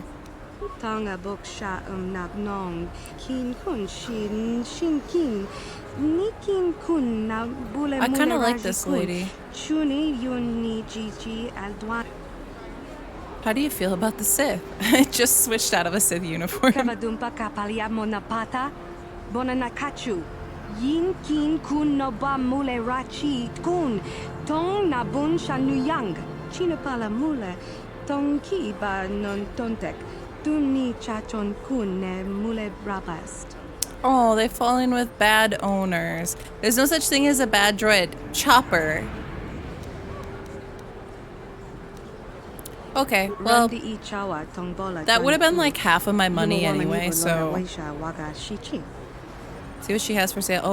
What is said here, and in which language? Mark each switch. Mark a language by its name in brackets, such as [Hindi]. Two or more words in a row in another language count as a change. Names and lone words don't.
[English] I kind of like this lady. How do you feel about the Sith? I just switched out of a Sith uniform. Yin kin kun no ba mule rachi kun tong na bun shanuyang chinapala mule tong ki ba non tontek duni chachon kun ne mule rabast. Oh, they fall in with bad owners. There's no such thing as a bad droid. Chopper. Okay, well, that would have been like half of my money anyway, so... See what she has for sale.